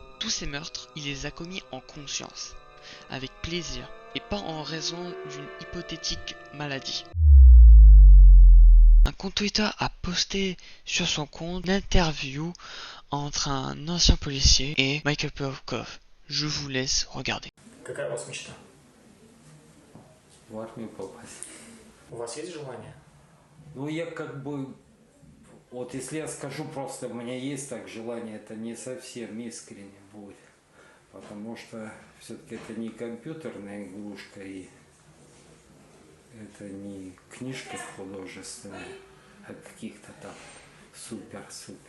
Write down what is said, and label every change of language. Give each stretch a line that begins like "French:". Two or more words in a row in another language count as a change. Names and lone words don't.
French: Tous ces meurtres, il les a commis en conscience, avec plaisir, et pas en raison d'une hypothétique maladie. Un compte Twitter a posté sur son compte une interview entre un ancien policier et Michael Popcove. Je vous laisse regarder.
Russian: Какая у вас мечта? В армию попасть. У вас есть желание? Ну, я как бы Вот если я скажу просто, у меня есть так желание, это не совсем искренне будет. Потому что все-таки это не компьютерная игрушка и это не книжка художественная, а каких-то там супер-супер.